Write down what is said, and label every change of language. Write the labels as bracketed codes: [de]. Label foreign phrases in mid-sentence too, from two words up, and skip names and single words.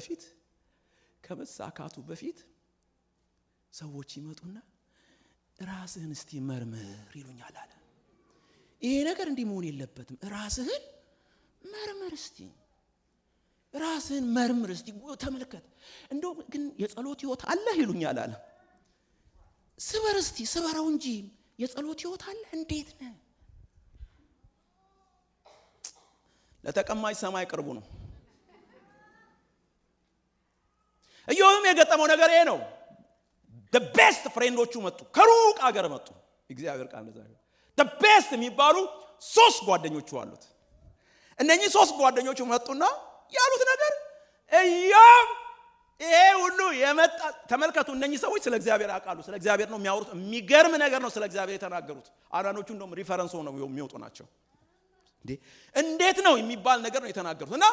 [am] በፊት ሰዎች ይመጡና ራስህን እስቲ መርምር ይሉኛል አለ። ይሄ ነገር እንዲህ መሆን የለበትም። ራስህን መርምር እስቲ ተመልከት። እንደው ግን የጸሎት ህይወት አለ ይሉኛል አለ። ስበረው እንጂ የጸሎት ህይወት አለ እንዴት ነው? ለተቀማጭ ሰማይ ቅርቡ ነው። ኢዮብም የገጠመው ነገር ይሄ ነው። [en] the best [am] ፍሬንዶቹ መጡ፣ ከሩቅ አገር መጡ። እግዚአብሔር ቃል እንደዛ ነው። [en] the best [am] የሚባሉ 3 ጓደኞቹ አሉት። እነኚህ 3 ጓደኞቹ መጡና ያሉት ነገር ኢዮብ ይሄ ሁሉ የመጣ ተመልከቱ። እነኚህ ሰዎች ስለ እግዚአብሔር ያውቃሉ። ስለ እግዚአብሔር ነው የሚያወሩት። የሚገርም ነገር ነው ስለ እግዚአብሔር የተናገሩት። አንዳንዶቹ እንደውም ሪፈረንስ ሆነው የሚወጡ ናቸው። እንዴት ነው የሚባል ነገር ነው የተናገሩት። እና